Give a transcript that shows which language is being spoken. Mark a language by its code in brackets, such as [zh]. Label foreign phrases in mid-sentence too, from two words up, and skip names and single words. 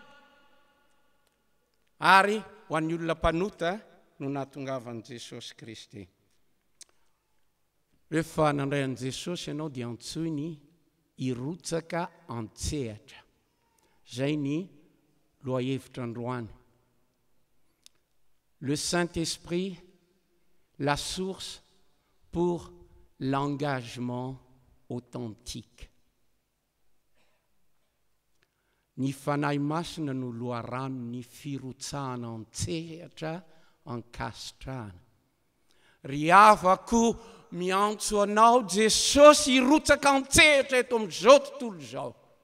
[mg] Ary ho an'ny olona mpanota no nahatongavan'i Jesosy Kristy. Rehefa nandray an'i Jesosy ianao dia antsoiny irotsaka antsehatra. Zay ny lohahevitra androany. [fr] Le Saint-Esprit, la source pour l'engagement authentique. [mg] Ny fanahy masina no loharano ny firotsahana antsehatra ankasitrahana. Ry havako miantso anao Jesosy hirotsaka antsehatra eto amin'izao tontolo izao.